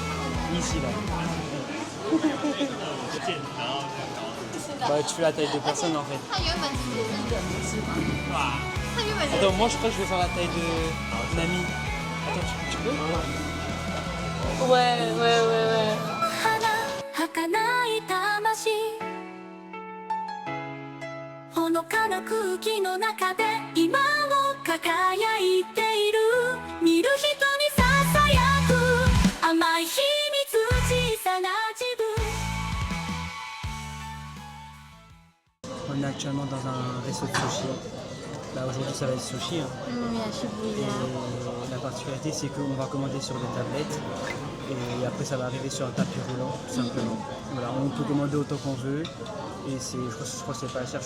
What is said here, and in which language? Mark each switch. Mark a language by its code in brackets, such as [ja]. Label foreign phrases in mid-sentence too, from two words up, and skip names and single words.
[fr] Ici, là. Ouais, tu fais la taille de personne, en fait. Attends, moi, je crois que je vais faire la taille de Nami. Attends, tu peux? Ouais. [ja] ほのかな空気の中で今を輝いている見る人にささやく甘い秘密小さな自分 [fr] On est actuellement dans un resto de sushi. Bah, aujourd'hui, ça va être sushi. Hein. Oui, à Shibuya. Et la particularité, c'est qu'on va commander sur des tablettes. Et après, ça va arriver sur un tapis roulant, tout simplement. Voilà, on peut commander autant qu'on veut. Et je crois que c'est pas cher.